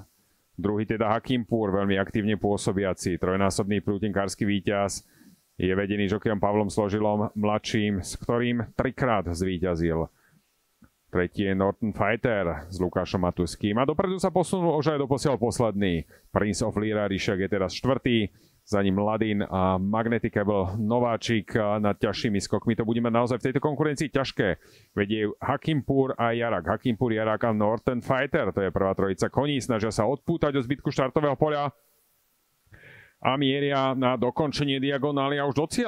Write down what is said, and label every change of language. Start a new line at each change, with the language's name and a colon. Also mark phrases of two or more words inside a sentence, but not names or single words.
Slovak: Druhý teda Hakimpur, veľmi aktívne pôsobiaci, trojnásobný prútenkársky víťaz, je vedený žokejom Pavlom Složilom mladším, s ktorým 3-krát zvíťazil. Tretí je Northern Fighter s Lukášom Matuským a dopredu sa posunul už aj doposiaľ posledný. Prince of Lyra, Ryšiak je teraz 4., za ním Ladin a Magnetic Cable nováčik nad ťažšími skokmi. To bude mať naozaj v tejto konkurencii ťažké. Vedie Hakimpur a Jarak. Hakimpur, Jarak a Northern Fighter. To je prvá trojica koní. Snažia sa odpútať od zbytku štartového poľa a mieria na dokončenie diagonály a už do cieľa.